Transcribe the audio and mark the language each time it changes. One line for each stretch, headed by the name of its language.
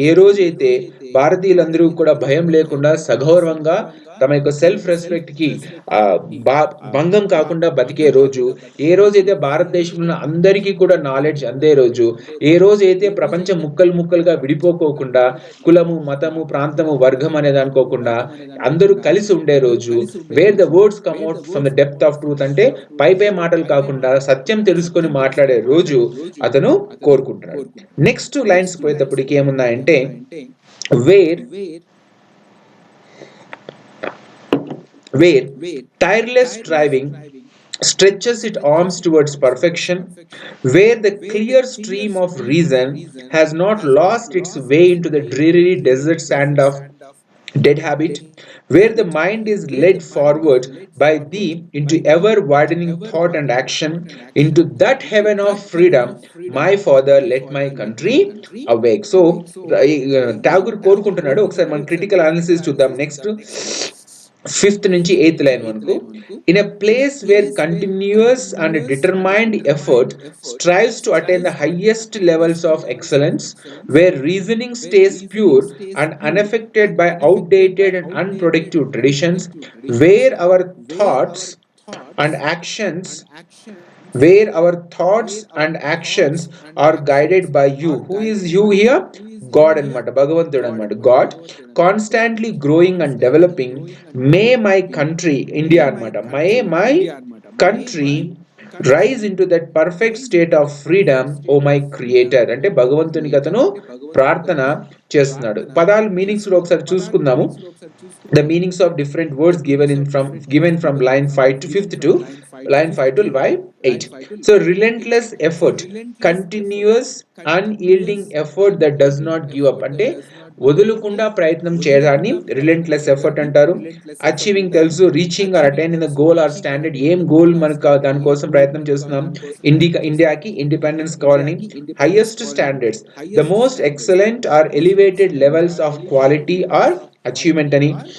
Telugu: ఏ రోజైతే భారతీయులందరూ కూడా భయం లేకుండా సగౌరవంగా తమ యొక్క సెల్ఫ్ రెస్పెక్ట్‌కి భంగం కాకుండా బతికే రోజు, ఏ రోజైతే భారతదేశంలో అందరికీ కూడా నాలెడ్జ్ అందే రోజు, ఏ రోజైతే ప్రపంచం ముక్కలు ముక్కలుగా విడిపోకోకుండా కులము, మతము, ప్రాంతము, వర్గం అనేది అనుకోకుండా అందరూ కలిసి ఉండే రోజు,
English: where the words come out from the depth of truth
Telugu: అంటే పై మాటలు కాకుండా సత్యం తెలుసుకొని మాట్లాడే రోజు అతను కోరుకుంటున్నాడు.
English: next lines
Telugu: పోయేటప్పటికి ఏమున్నాయంటే
English: Where where tireless striving stretches its arms towards perfection, where the clear stream of reason has not lost its way into the dreary desert sand of dead habit, where the mind is led forward by thee into ever widening thought and action, into that heaven of freedom, my father, let my country awake.
Telugu: So, Tagore కోరుకుంటున్నాడు. ఒకసారి మనం critical analysis చూద్దాం. Next 5th నుంచి 8th line వరకు.
English: In a place where continuous and determined effort strives to attain the highest levels of excellence, where reasoning stays pure and unaffected by outdated and unproductive traditions, where our thoughts and actions where our thoughts and actions are guided by you. Who is you here? God
Telugu: అనమాట, భగవంతుడు అనమాట.
English: God constantly growing and developing. May my country, India అనమాట. My country rise into that perfect state of freedom O my creator.
Telugu: అంటే భగవంతునికి అతను ప్రార్థన చేస్తున్నాడు. పదాలు మీనింగ్స్ కూడా ఒకసారి చూసుకుందాము.
English: The meanings of different words given from line 5 to 5th to line 5 to line 8. So relentless effort, continuous unyielding effort that does not give up.
Telugu: అంటే వదులుకుండా ప్రయత్నం చేయడాన్ని రిలెంట్లెస్ ఎఫర్ట్ అంటారు. అచీవింగ్ తెలుసు,
English: Reaching or attaining the goal or standard.
Telugu: ఏం goal మనకు దానికోసం ప్రయత్నం చేస్తున్నాం, ఇండియాకి ఇండిపెండెన్స్ కావాలని.
English: Highest standards, the most excellent or elevated levels of quality or achievement అని.